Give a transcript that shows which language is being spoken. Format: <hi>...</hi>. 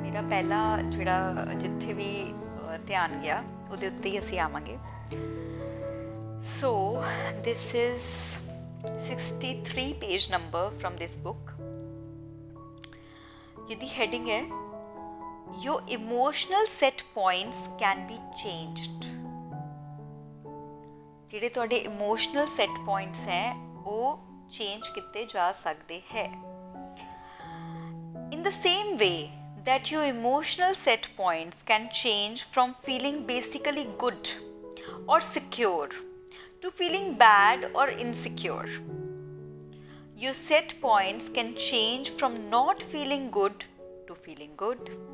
<pa>ਪਹਿਲਾ ਜਿਹੜਾ ਜਿੱਥੇ ਵੀ ਧਿਆਨ ਗਿਆ ਉਹਦੇ ਉੱਤੇ ਹੀ ਅਸੀਂ ਆਵਾਂਗੇ।</pa> <en>so this is 63 page number from this book,</en> <pa>ਜਿਹਦੀ ਹੈਡਿੰਗ ਹੈ</pa> <en>Your emotional set points can be changed।</en> <pa>ਜਿਹੜੇ ਤੁਹਾਡੇ ਇਮੋਸ਼ਨਲ ਸੈਟ ਪੁਆਇੰਟਸ ਹੈ ਉਹ ਚੇਂਜ ਕੀਤੇ ਜਾ ਸਕਦੇ ਹੈ।</pa> <en>In the same way that your emotional set points can change from feeling basically good or secure to feeling bad or insecure, your set points can change from not feeling good to feeling good.</en>